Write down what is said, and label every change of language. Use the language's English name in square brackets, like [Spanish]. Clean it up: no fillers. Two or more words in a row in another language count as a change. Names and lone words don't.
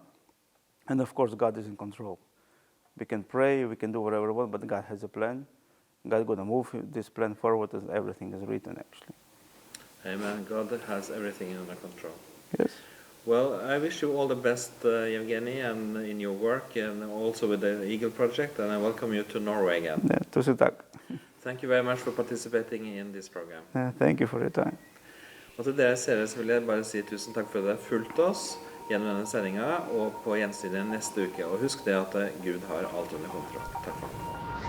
[English] And of course, God is in control. We can pray, we can do whatever we want, but God has a plan. God is going to move this plan forward as everything is written, actually. Amen. God has everything under control. Yes. Well, I wish you all the best, Evgeni, and in your work, and also with the Eagle Project, and I welcome you to Norway again. Yeah, [Norwegian] tusen takk. [English] Thank you very much for participating in this program. Thank you for your time. [Norwegian] Og til dere seere så vil jeg bare si tusen takk for at dere fulgte oss gjennom denne sendingen, og på gjensyn neste uke. Og husk det at Gud har alt under kontroll. Takk for det.